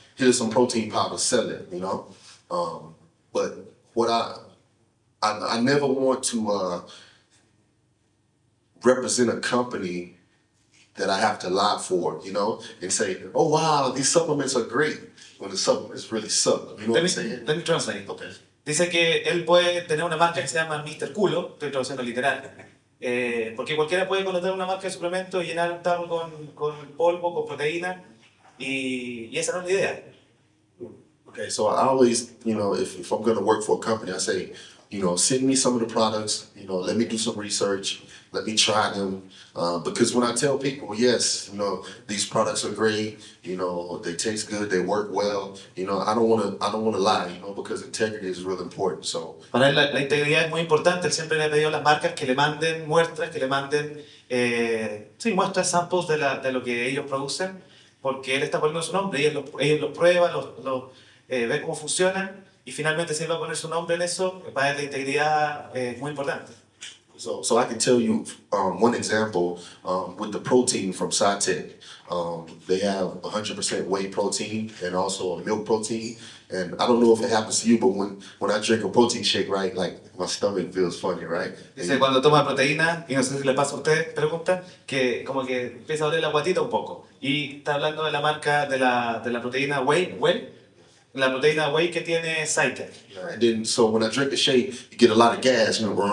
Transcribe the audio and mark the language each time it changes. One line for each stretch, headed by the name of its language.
English: Here's some protein powder, sell it, you know? But what I never want to represent a company that I have to lie for, you know, and say, oh wow, these supplements are great, when the supplements really suck. You know what I'm saying? Let me translate. Okay.
Spanish: Dice que él puede tener una marca que se llama Mr. Culo, estoy traduciendo literal, porque cualquiera puede contratar una marca de suplemento y llenar un tarro con polvo, con proteína, y esa no es la idea.
English: Okay, so I always, you know, if I'm gonna work for a company, I say, you know, send me some of the products, you know, let me do some research, let me try them, because when I tell people, yes, you know, these products are great, you know, they taste good, they work well, you know, I don't wanna lie, you know, because integrity is really important. So
Spanish: Para él la integridad es muy importante, él siempre le ha pedido a las marcas que le manden muestras, que le manden muestras, samples de lo que ellos producen, porque él está poniendo su nombre, ellos lo prueban, ven cómo funcionan, y finalmente si él va a poner su nombre en eso, para él la integridad es muy importante.
English: So I can tell you one example with the protein from Cytec. They have 100% whey protein and also a milk protein. And I don't know if it happens to you, but when I drink a protein shake, right, like my stomach feels funny, right?
Spanish: Dice, cuando toma proteína, y no sé si le pasa a usted, pregunta, que como que empieza a doler la guatita un poco. Y está hablando de la marca de la proteína whey, la proteína whey que tiene Cytec.
English: And then, so when I drink the shake, you get a lot of gas, it's